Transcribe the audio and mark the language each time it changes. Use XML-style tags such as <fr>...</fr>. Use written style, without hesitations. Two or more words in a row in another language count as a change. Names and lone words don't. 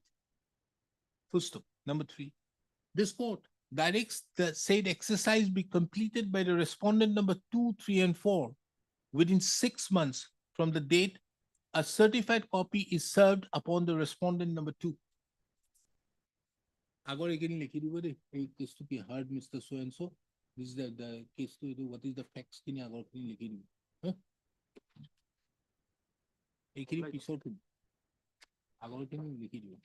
<en>Full stop. Number 3. This court directs the said exercise be completed by the respondent number 2, 3, and 4 within 6 months from the date a certified copy is served upon the respondent number 2.</en> <as>আগৰ এইখিনি লিখি দিব দেই এই কেছটো কি</as> <en>heard Mister so and so this the</en> <as>কেছটো এইটো</as> <en>what is the facts</en> <as>খিনি আগৰখিনি লিখি দিব এইখিনি পিছত আগৰখিনি লিখি দিব</as>